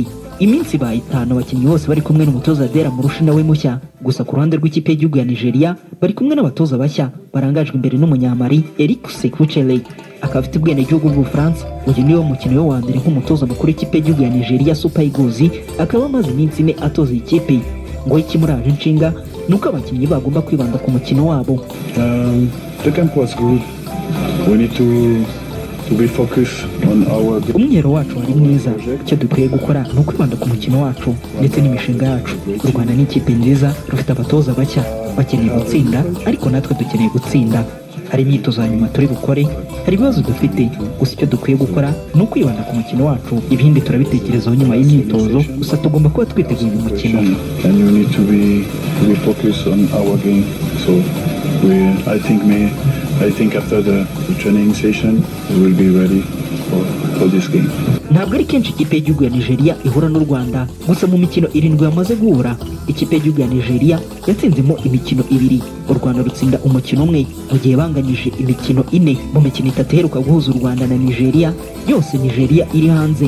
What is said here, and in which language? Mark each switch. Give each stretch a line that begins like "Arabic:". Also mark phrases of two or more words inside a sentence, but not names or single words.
Kinyarwanda: Iminsi ba 5 abakinnyi bose bari kumwe n'umutoza Adera Murushi nawe mushya, gusa ku ruhande rw'ikipe y'igihugu ya Nigeria bari kumwe n'abatoza bashya barangajwe imbere n'umunyamari Eric Sekuchele, akaba afite ubwenegihugu bw'Ubufaransa. Uyu niwo mukino we wa mbere nk'umutoza mukuru w'ikipe y'igihugu ya Nigeria Super Eagles, akaba amaze iminsi 4 atoza ikipe. Ngo ikimuraje inshinga nuko abakinnyi bagomba kwibanda ku mukino wabo.
English: The camp was good. We need to be focused on our
Kinyarwanda: umwero wacu wari mwiza. Icyo dukwiye gukora ni ukwibanda ku mukino wacu ndetse n'imishinga yacu. U Rwanda ni ikipe nziza, rufite abatoza bashya bakeneye gutsinda, ariko natwe dukeneye gutsinda. Hari imyitozo nyuma turi gukore, hari ibibazo dufite, gusa icyo dukwiye gukora ni ukwibanda ku mukino wacu, ibindi turabitekerezaho nyuma y'imyitozo, gusa tugomba kuba twiteguye umukino.
English: And you need to be focused on our game. So I think after the training session we will be ready for for this game.
Kinyarwanda: ntabwo ari kenshi ikipe y'igihugu ya Nigeria ihura n'u Rwanda, gusa mu mikino 7 yamaze guhura ikipe y'igihugu ya Nigeria yatsinzemo imikino 2, u Rwanda rutsinda umukino umwe, mu gihe banganyije imikino 4 mu mikino 3 iheruka guhuza u Rwanda na Nigeria, yose Nigeria iri hanze.